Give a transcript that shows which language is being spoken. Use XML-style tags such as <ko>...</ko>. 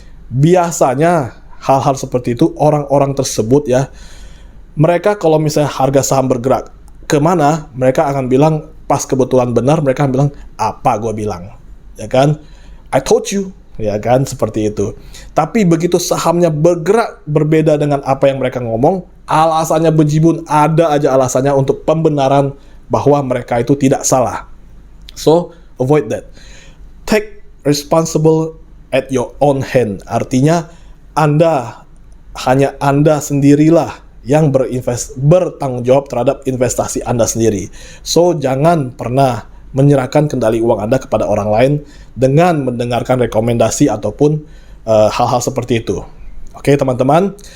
<id>Biasanya hal-hal seperti itu orang-orang tersebut ya, mereka kalau misalnya harga saham bergerak kemana, mereka akan bilang, pas kebetulan benar, mereka akan bilang, apa gue bilang, ya kan?</id> <en>I told you,</en> <id>ya kan? Seperti itu. Tapi begitu sahamnya bergerak berbeda dengan apa yang mereka ngomong, alasannya bejibun, ada aja alasannya untuk pembenaran bahwa mereka itu tidak salah.</id> <en>So, avoid that. Take responsible at your own hand.</en> <id>Artinya, hanya Anda sendirilah yang bertanggung jawab terhadap investasi Anda sendiri. So, jangan pernah menyerahkan kendali uang Anda kepada orang lain dengan mendengarkan rekomendasi ataupun hal-hal seperti itu. Oke, teman-teman.</id>